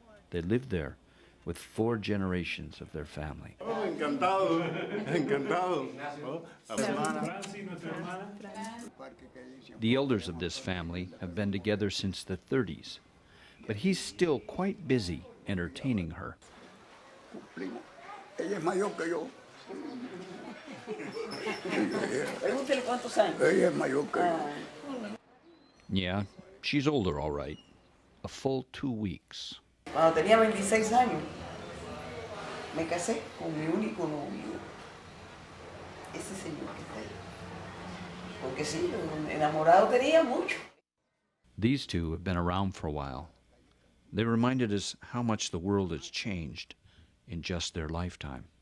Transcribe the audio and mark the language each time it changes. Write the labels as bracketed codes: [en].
[en] They lived there with 4 generations of their family. [es] Encantado, encantado. [en] The elders of this family have been together since the 30s, but he's still quite busy entertaining her. [es] Ella es mayor que yo. Pregúntele cuántos años. Ella es mayor que yo. [en] Yeah, she's older, all right. A full 2 weeks. [es] Cuando tenía 26 años, me casé con mi único novio. Ese señor que está ahí. Porque sí, enamorado tenía mucho. [en] These two have been around for a while. They reminded us how much the world has changed in just their lifetime.